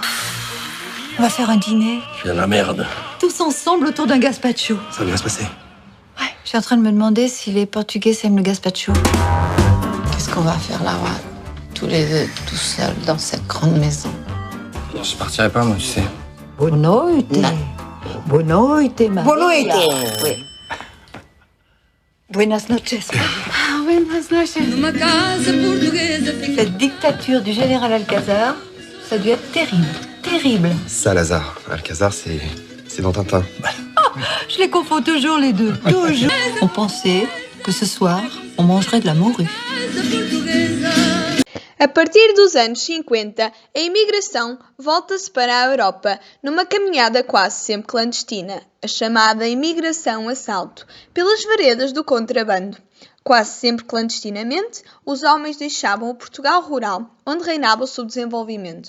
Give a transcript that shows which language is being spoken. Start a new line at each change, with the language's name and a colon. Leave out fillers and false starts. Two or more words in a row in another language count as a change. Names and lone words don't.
French: On va faire un dîner. Je suis dans la merde. Tous ensemble autour d'un gazpacho. Ça va bien se passer. Ouais, je suis en train de me demander si les Portugais aiment le gazpacho. Qu'est-ce qu'on va faire là-bas, tous les deux, tout seuls, dans cette grande maison? Je partirai pas, moi, tu sais.
Portuguese: Boa noite. Boa noite, Maria. Boa noite.
French: Oui.
Spanish: Buenas noches. Ah, buenas noches.
French: Cette dictature du général Alcazar, ça a dû être terrible. Terrible. Salazar. Alcazar, c'est dans Tintin. Je les confonds toujours les deux. Toujours. On pensait que ce soir, on mangerait de la morue.
Portuguese: A partir dos anos 50, a imigração volta-se para a Europa numa caminhada quase sempre clandestina, a chamada imigração a salto, pelas veredas do contrabando. Quase sempre clandestinamente, os homens deixavam o Portugal rural, onde reinava o subdesenvolvimento.